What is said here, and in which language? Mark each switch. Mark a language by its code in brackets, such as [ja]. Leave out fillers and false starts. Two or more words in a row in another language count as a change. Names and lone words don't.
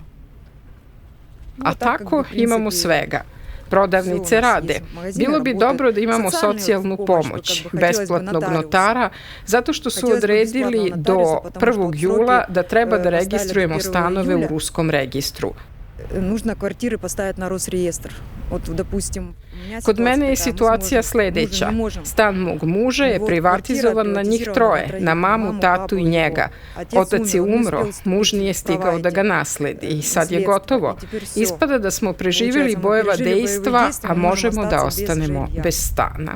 [sr] A tako imamo svega. Prodavnice rade. Bilo bi dobro da imamo socijalnu pomoć, besplatnog notara, zato što su odredili do 1. jula da treba da registrujemo stanove u ruskom registru. [ru] Нужно квартиры поставить на Росреестр. Вот, допустим, [sr] Kod mene je situacija sledeća. Stan mog muža je privatizovan na njih troje, na mamu, tatu i njega. Otac je umro, muž nije stigao da ga nasledi i sad je gotovo. Ispada da smo preživjeli bojeva dejstva, a možemo da ostanemo bez stana.